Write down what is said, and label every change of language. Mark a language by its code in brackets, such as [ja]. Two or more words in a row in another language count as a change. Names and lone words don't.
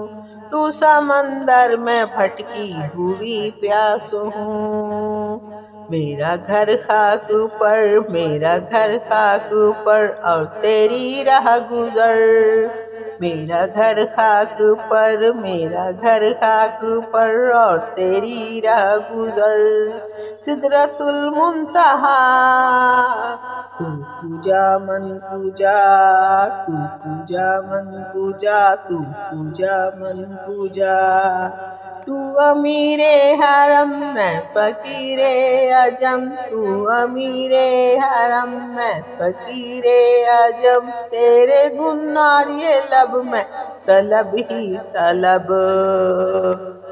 [ur] تو سمندر میں بھٹکی ہوئی پیاس ہوں، میرا گھر خاک پر، میرا گھر خاک پر اور تیری راہ گزر، میرا گھر خاک پر، میرا گھر خاک پر اور تیری راہ گزر، سدرۃ المنتہا، [fa] تو کجا من کجا، تو کجا من کجا، تو کجا من کجا، [ur] تو امیر حرم میں فقیر عجم، تو امیر حرم میں فقیر عجم، تیرے گن اور یہ لب میں طلب ہی طلب،